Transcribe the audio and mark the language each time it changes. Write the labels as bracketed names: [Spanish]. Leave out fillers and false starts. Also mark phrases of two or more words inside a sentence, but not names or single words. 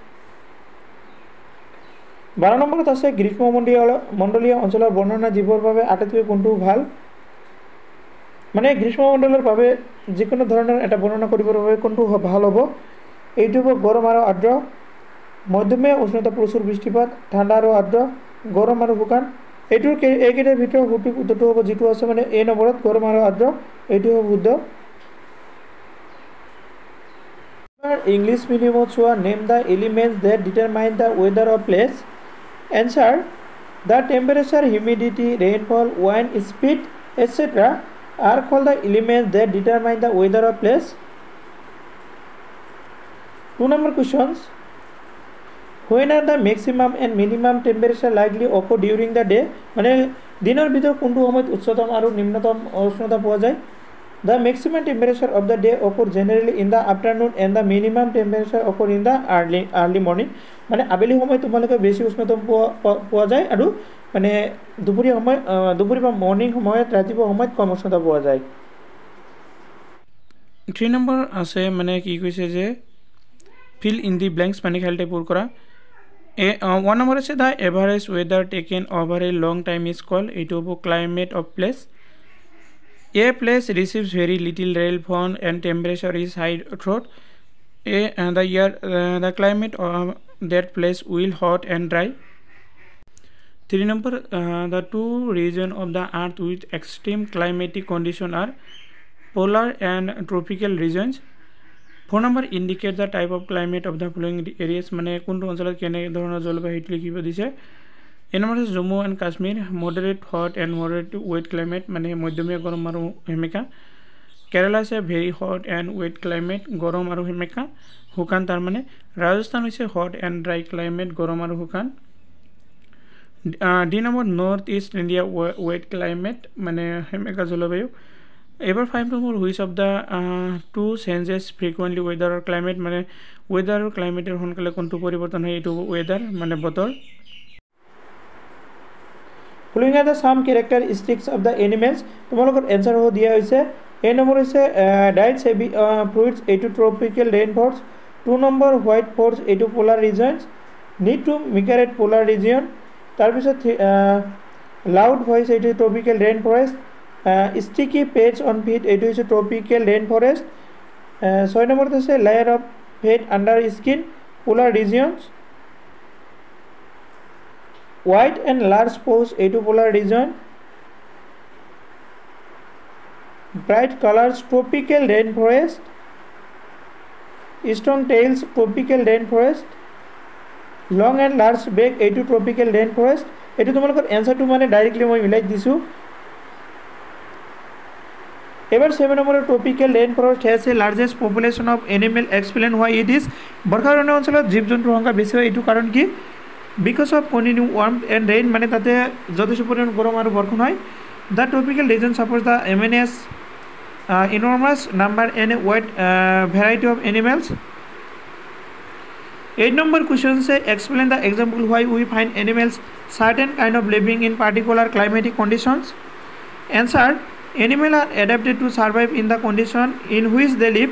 [Assamese] 12 নম্বৰত আছে গ্ৰীষ্মমণ্ডলীয় অঞ্চলৰ বৰ্ণনা দিবৰ বাবে আটাইতকৈ কোনটো ভাল মানে গ্ৰীষ্মমণ্ডলৰ বাবে যিকোনো ধৰণৰ এটা বৰ্ণনা কৰিবৰ বাবে কোনটো ভাল হ'ব এইটো হ'ব গৰম আৰু আৰ্দ্ৰ মধ্যমীয়া উষ্ণতা প্ৰচুৰ বৃষ্টিপাত ঠাণ্ডা আৰু আৰ্দ্ৰ গৰম আৰু শুকান এইটো এইকেইটাৰ ভিতৰত সঠিক উত্তৰটো হ'ব যেটো আছে মানে এই নম্বৰত গৰম আৰু আৰ্দ্ৰ এইটো হ'ব শুদ্ধ ইংলিছ মিডিয়ামত চোৱা [English] name the elements that determine the weather of place Answer: the temperature, humidity, rainfall, wind speed, etc. are called the elements that determine the weather of place. 2 number questions. When are the maximum and minimum temperature likely occur during the day? [Assamese] মানে দিনৰ ভিতৰত কোনটো সময়ত উচ্চতম আৰু নিম্নতম উষ্ণতা পোৱা যায় [English] The maximum temperature of the day occur generally in the afternoon and the minimum temperature occur in the early morning. [Assamese] মানে আবেলি সময় তোমালোকে বেছি উষ্ণতা পোৱা যায় আৰু মানে দুপৰীয়া বা মৰ্নিং সময়ত ৰাতিপুৱা সময়ত কম উষ্ণতা পোৱা যায় 3 নম্বৰ আছে মানে কি কৈছে যে [English] fill in the blanks [Assamese] মানে খেলতে পূৰ কৰা 1 নম্বৰ আছে [English] the average weather taken over a long time is called [Assamese] এইটো হ'ব [English] climate of place A place receives very little rainfall and temperature is high throughout the climate of that place will hot and dry 3 number the two regions of the earth with extreme climatic condition are polar and tropical regions 4 number indicate the type of climate of the following areas [Assamese] মানে কোনটো অঞ্চলত কেনে ধৰণৰ জলবায়ু লিখিব দিছে এই নম্বৰ আছে [English] Jammu and Kashmir moderate hot and moderate wet climate [Assamese] মানে মধ্যমীয়া গৰম আৰু সেমেকা [English] কেৰালা আছে very hot and wet climate [Assamese] গৰম আৰু সেমেকা শুকান তাৰ মানে ৰাজস্থান হৈছে [English] hot and dry climate [Assamese] গৰম আৰু শুকান ডি নম্বৰ নৰ্থ ইষ্ট ইণ্ডিয়া [English] wet climate [Assamese] মানে সেমেকা জলবায়ু এবাৰ 5 নম্বৰ [English] which of the two changes frequently weather climate [Assamese] মানে ৱেদাৰ আৰু ক্লাইমেটৰ সোনকালে কোনটো পৰিৱৰ্তন হয় এইটো ৱেদাৰ মানে বতৰ [English] Following are the some characteristics of the animals. তোমালোকৰ answer [Assamese] হ'ব দিয়া হৈছে [English] A number হৈছে diets heavy fruits এইটো tropical rainforests 2 number white forests এইটো polar regions need to migrate polar region তাৰপিছত loud voice এইটো tropical rainforest sticky patch on feet [Assamese] এইটো হৈছে [English] tropical rainforest 6 number আছে layer of fat under skin polar regions White and large pose এইটো polar region bright colors tropical rainforest strong tails tropical rainforest long and large beak এইটো tropical rainforest [Assamese] এইটো তোমালোকৰ এনসারটো মানে ডাইৰেক্টলি মই মিলাই দিছো এবাৰ 7 নম্বৰৰ [English] tropical rainforest has a largest population of animal explain why it is [Assamese] বৰ্ষাৰণ্য অঞ্চলত জীৱ জন্তুৰ সংখ্যা বেছি হয় এইটো কাৰণ কি [English] Because of continuous warmth and rain [Assamese] মানে তাতে যথেষ্ট পৰিমাণ গৰম আৰু বৰষুণ হয় [English] The tropical region supports the MNS enormous number and a wide variety of animals. 8 number question say explain the example why we find animals certain kind of living in particular climatic conditions. Answer: animals are adapted to survive in the condition in which they live.